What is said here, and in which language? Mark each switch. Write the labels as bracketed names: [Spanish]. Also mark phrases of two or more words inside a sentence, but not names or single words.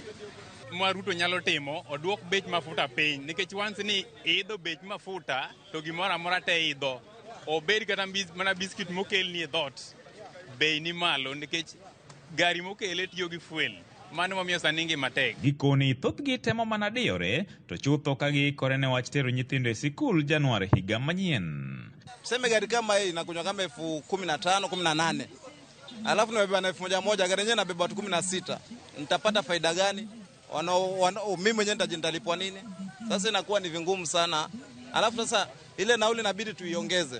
[Luo (Kenya and Tanzania)] Ruto nyalo timo oduok bech mafuta piny nikech once ni idho bech mafuta to gimoro amora te idho. Obed kata mana biskit mokelni e dhot. Bei ni malo nikech gari mokele tiyo gi fuel. Mano momiyo sani ngima tek. Gikoni thothgi temo mana diyore to chutho ka giikore ne wach tero nyithindo e sikul Januari higa manyien. [Swahili] Tuseme gari kama hii inakunywa kama 15,000, 18. Alafu nabeba na 1,000, gari yenyewe nabeba watu 16. Nitapata faida gani? Mimi mwenyewe nitalipwa nini? Sasa inakuwa ni vingumu sana. Alafu sasa ile nauli inabidi tuiongeze.